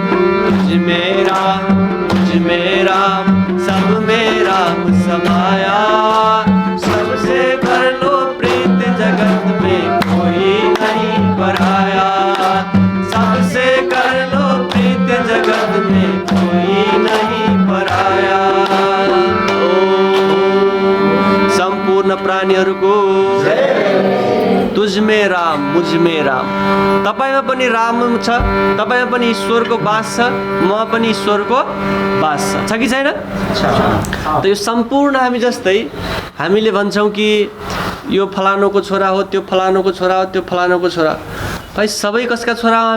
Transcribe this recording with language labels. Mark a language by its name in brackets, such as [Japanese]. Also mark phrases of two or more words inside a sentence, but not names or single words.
[Hindi] तुझ में राम, मुझ में राम, सब में राम समाया, सबसे कर लो प्रीत जगत में कोई नहीं पराया। सबसे कर लो प्रीत जगत में कोई नहीं पराया। [Nepali] सम्पूर्ण प्राणीहरूको [Hindi] तुझ में राम, मुझ में राम। [Nepali] तपाईमा पनि राम छ, तपाईमा पनि ईश्वरको वास छ, म पनि ईश्वरको वास छ कि छैन? त यो सम्पूर्ण हामी जस्तै हामीले भन्छौँ कि यो फलानुको छोरा हो, त्यो फलानुको छोरा हो, त्यो फलानुको छोरा। भाइ सबै कसका छोरा हौ?